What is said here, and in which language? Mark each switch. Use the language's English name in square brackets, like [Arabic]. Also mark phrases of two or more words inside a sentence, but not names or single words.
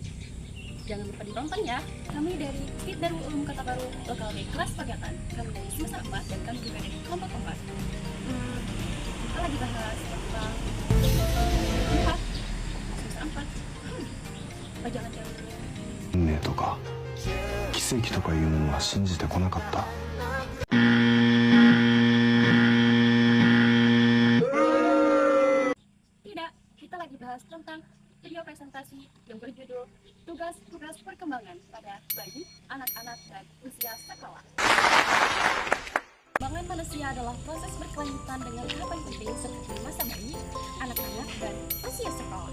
[Indonesian] Jangan lupa ditonton ya. Kami dari Fit Darul Ulum Kota Baru, lokal B kelas Pagatan. Kami dari semester 4 dan kami juga dari kelompok 4. Kita lagi bahas tentang semester 4. Apa jangan-jangan [Japanese] 運命とか奇跡とかいうものは信じてこなかった。 [Indonesian] Tidak, kita lagi bahas tentang video presentasi yang berjudul Tugas-tugas perkembangan pada bayi, anak-anak, dan usia sekolah. Perkembangan manusia adalah proses berkelanjutan dengan tahapan penting seperti masa bayi, anak-anak, dan usia sekolah.